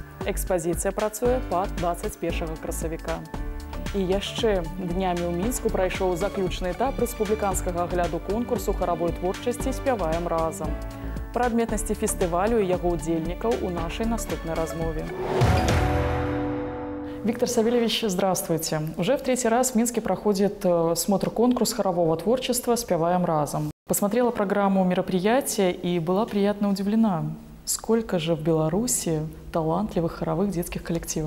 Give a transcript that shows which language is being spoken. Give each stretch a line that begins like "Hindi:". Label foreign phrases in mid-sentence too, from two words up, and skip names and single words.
Belarusian: Экспазіцыя працуе па 21 красавіка. І яшчэ днямі ў Мінску прайшоў заключны этап рэспубліканскага агляду конкурсу харавой творчасці «Спяваем разам». Пра адметнасці фестывалю і яго удзельнікаў у нашай наступнай размове.
Russian: Виктор Савельевич, здравствуйте. Уже в третий раз в Минске проходит смотр-конкурс хорового творчества «Спяваем разом». Посмотрела программу мероприятия и была приятно удивлена. Сколько же в Беларуси талантливых хоровых детских коллективов?